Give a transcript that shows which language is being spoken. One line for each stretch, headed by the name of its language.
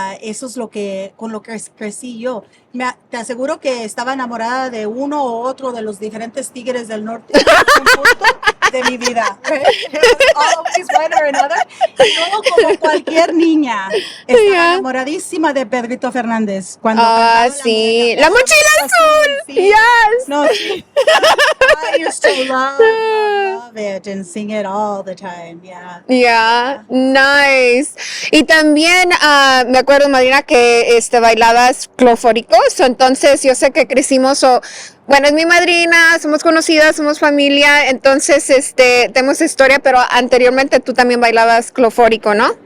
Spanish: Eso es con lo que crecí yo. Te aseguro que estaba enamorada de uno o otro de los diferentes tigres del norte en un punto de mi vida.
English: Always one or another.
Spanish: Y luego, como cualquier niña, estaba enamoradísima de Pedrito Fernández. Cuando sí. La mochila azul. Sí.
English: Yes.
Spanish: No, sí.
English: I used to love it and sing it all the time. Yeah. Nice.
Spanish: Y también me acuerdo, Marina, que bailabas clofóricos. Entonces yo sé que crecimos, bueno, es mi madrina, somos conocidas, somos familia, entonces tenemos historia, pero anteriormente tú también bailabas clofórico, ¿no?